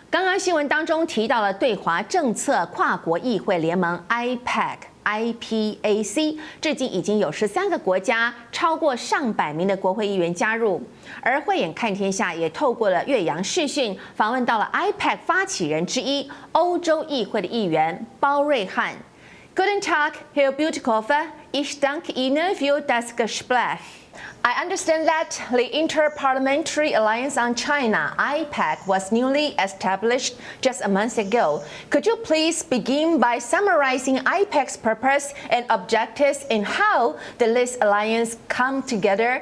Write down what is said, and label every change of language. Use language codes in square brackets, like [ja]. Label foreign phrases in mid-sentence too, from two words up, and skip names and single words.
[zh] 刚刚新闻当中提到了对华政策跨国议会联盟 IPAC， 至今已经有13个国家，超过上百名的国会议员加入。而慧眼看天下也透过了越洋视讯访问到了 IPAC 发起人之一欧洲议会的议员包瑞翰。 [de] Guten Tag, Herr Bütikofer. Ich danke Ihnen für das Gespräch. [en] I understand that the Interparliamentary Alliance on China, IPAC, was newly established just a month ago. Could you please begin by summarizing IPAC's purpose and objectives and how this alliance come together?